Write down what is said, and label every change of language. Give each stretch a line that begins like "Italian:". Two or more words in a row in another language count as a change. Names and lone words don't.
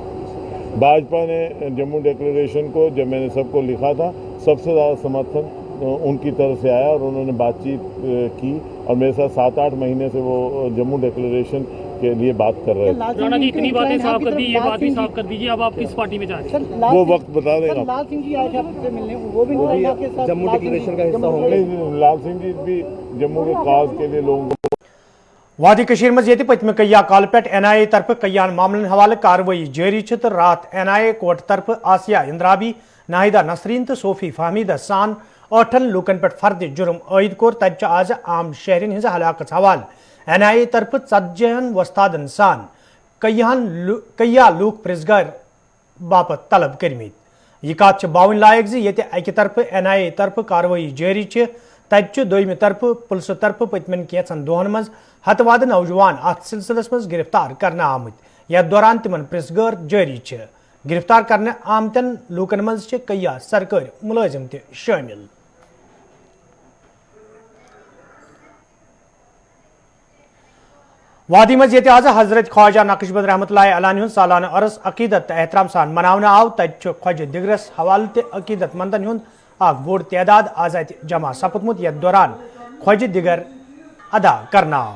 Urdu: بھاجپا نے جموں ڈکلیریشن کو جب میں نے سب کو لکھا تھا سب سے زیادہ سمرتھن ان کی طرف سے آیا اور انہوں نے بات چیت کی اور میرے ساتھ 7-8 مہینے سے وہ جموں ڈکلیریشن کے لیے بات کر رہے تھے. رانا جی اتنی باتیں صاف کر دی یہ بات بھی صاف کر دیجیے اب آپ کس پارٹی میں جا رہے ہیں وہ وقت بتا دیں گا. لال سنگھ جی آئے تھے آپ سے ملنے وہ بھی جموں ڈکلیریشن کا حصہ ہوں گے. لال سنگھ جی بھی جموں کے کاز کے لیے لوگوں کو
Kashmiri: وادی کشیر مز یہ پتم کیا کال پہ این آئی اے طرف کیان معاملن حوالہ کاروائی جاری تو رات این آئی اے کوٹ طرف آسیہ اندرابی ناہیدہ نسرین تو صوفی فہمیدہ سان 8 لوکن پہ فرد جرم عائد کور تب آز عام شہرین ہز ہلاکت حوالہ این آئی اے طرف 40 وستادن سان کیا لوک پرزگار باپت طلب کرمت یہ کات باون لائق زی یہ اکہ طرف این آئی اے طرف کاروائی جاری تب دویمہ طرف پولیسو طرف پتمن کینچن دہن مز ہتواد نوجوان ات سلسلس مز گرفتار کرنے آمت یتھ دوران تمن پرزگار جاری گرفتار کرنے آمتن لوکن مز کیا سرکاری ملازم تہ شامل. وادی مز یہ آز حضرت خواجہ نقش بد رحمۃ اللہ علانی ہند سالانہ عرس عقیدت احترام سان مناونہ آو تت خواجہ دگرس حوالہ تہ عقیدت مندن ہند اخ بوڑ تعداد آز جمع سپدمت یتھ دوران خواجہ دگر ادا کرنا آو.